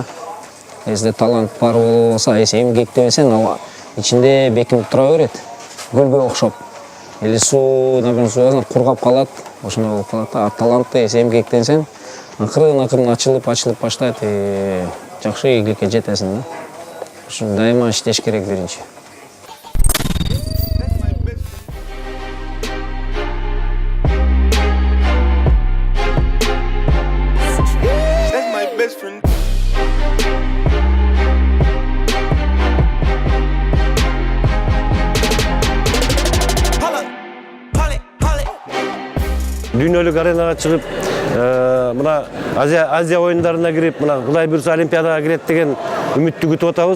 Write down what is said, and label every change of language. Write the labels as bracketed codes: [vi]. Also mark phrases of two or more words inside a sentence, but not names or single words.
[ky] Если талант бар болсо, если эмгектебесең, ал ичинде бекинип тура берет, көлгө окшоп. Или суу, например, суу кургап калат, ошондой болуп калат да. Талантты если эмгектенсең, акырын ачылып баштайт, жакшы ийгиликке жетесиң да. Ошону дайыма иштеш керек биринчи. [en] That's my best friend. [ky] Дүйнөлүк аренага чыгып, мына Азия оюндарына кирип, мына Кудай буйрса Олимпиадага кирет деген үмүттү күтүп атабыз.